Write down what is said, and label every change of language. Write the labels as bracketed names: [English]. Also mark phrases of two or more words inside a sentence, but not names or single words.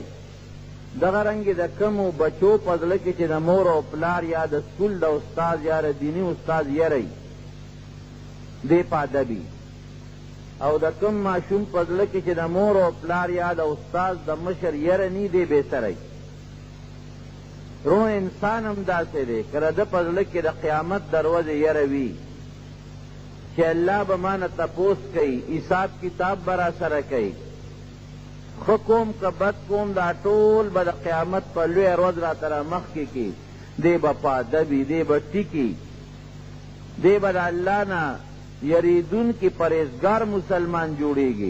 [Pashto] دغه رنګې د کمو بچو په زړه کې چې د مور او پلار یا د سکول د استاد یا د دیني استاد یری دی په ادبي، او د کم ماشوم په زړه کې چې د مور او پلار یا د استاد د مشر یره نی دی بې سری. رو انسان هم داسې دی که د ده په زړه کې د قیامت د ورځې یره وي چې الله به ما نه تپوس کوي، حساب کتاب به را سره کوي، ښه کوم که بد کوم دا ټول به د قیامت په لویه ورځ راته را مخکې کي، دی به په ادب وي، دی به ټیکي، دی به د الله نه یریدونکي پرهیزګار مسلمان جوړیږي.